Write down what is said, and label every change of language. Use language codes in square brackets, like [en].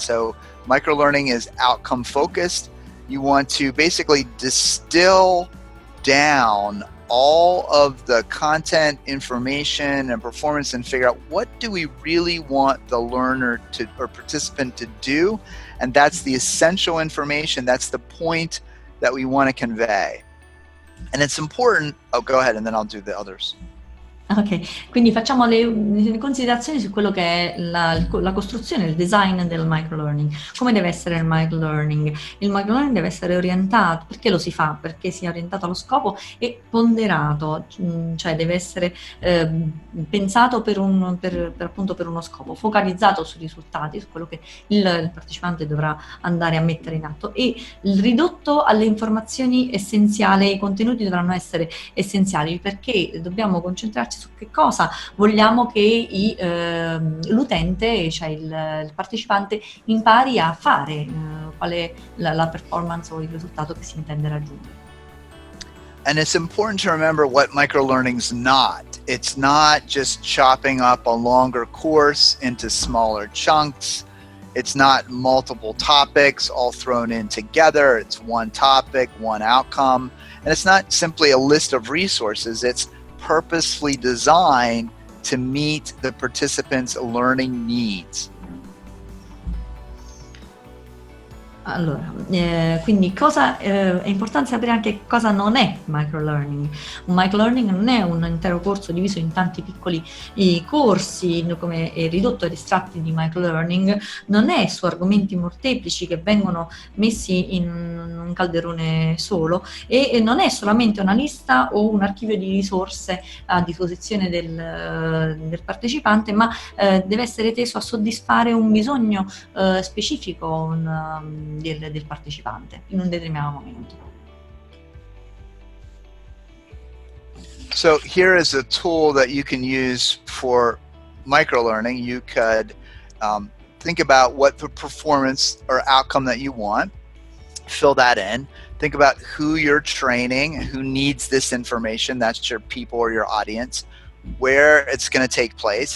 [en] So microlearning is outcome focused. You want to basically distill down all of the content, information, and performance and figure out what do we really want the learner to or participant to do. And that's the essential information. That's the point that we want to convey. And it's important. Oh, go ahead, and then I'll do the others. [it] Ok, quindi facciamo le considerazioni su quello che è la costruzione, il design del microlearning. Come deve essere il microlearning? Il microlearning deve essere orientato, perché lo si fa? Perché sia orientato allo scopo e ponderato, cioè deve essere pensato appunto per uno scopo, focalizzato sui risultati, su quello che il partecipante dovrà andare a mettere in atto, e ridotto alle informazioni essenziali. I contenuti dovranno essere essenziali perché dobbiamo concentrarci su che cosa vogliamo che l'utente, cioè il partecipante, impari a fare, qual è la performance o il risultato che si intende raggiungere. [en] And it's important to remember what microlearning's not. It's not just chopping up a longer course into smaller chunks. It's not multiple topics all thrown in together. It's one topic, one outcome. And it's not simply a list of resources. It's purposefully designed to meet the participants' learning needs. [it] Allora, quindi è importante sapere anche cosa non è microlearning. Un microlearning non è un intero corso diviso in tanti piccoli corsi, come è ridotto ad estratti di microlearning, non è su argomenti molteplici che vengono messi in un calderone solo, e non è solamente una lista o un archivio di risorse a disposizione del partecipante, ma deve essere teso a soddisfare un bisogno specifico del partecipante in un determinato momento. [en] So here is a tool that you can use for microlearning. You could think about what the performance or outcome that you want, fill that in, think about who you're training, who needs this information, that's your people or your audience, where it's going to take place.